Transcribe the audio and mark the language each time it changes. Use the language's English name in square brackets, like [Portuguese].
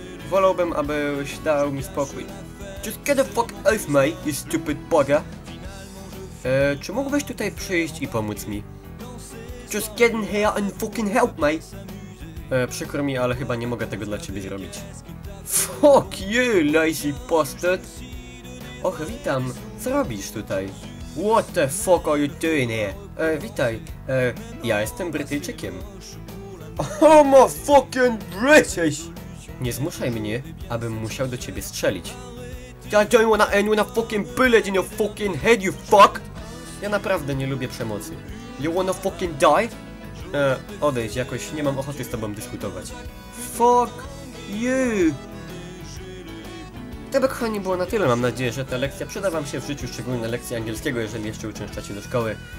[Polish] Wolałbym, abyś dał mi spokój. [English] Just get the fuck off me, you stupid bugger. [Polish] Czy mógłbyś tutaj przyjść i pomóc mi? [English] Just get in here and fucking help me. [Polish] Przykro mi, ale chyba nie mogę tego dla ciebie zrobić. [English] Fuck you, lazy bastard. [Polish] Och, witam. Co robisz tutaj? [English] What the fuck are you doing here? [Polish] Witaj. Ja jestem Brytyjczykiem. [English] I'm a fucking British! [Polish] Nie zmuszaj mnie, abym musiał do ciebie strzelić. [English] I don't wanna end with a fucking bullet in your fucking head, you fuck! [Polish] Ja naprawdę nie lubię przemocy. [English] You wanna fucking die? [Polish] Odejdź, jakoś nie mam ochoty z tobą dyskutować. [English] Fuck you! [Polish] To by, kochani, było na tyle. Mam nadzieję, że ta lekcja przyda wam się w życiu, szczególnie lekcja angielskiego, jeżeli jeszcze uczęszczacie do szkoły.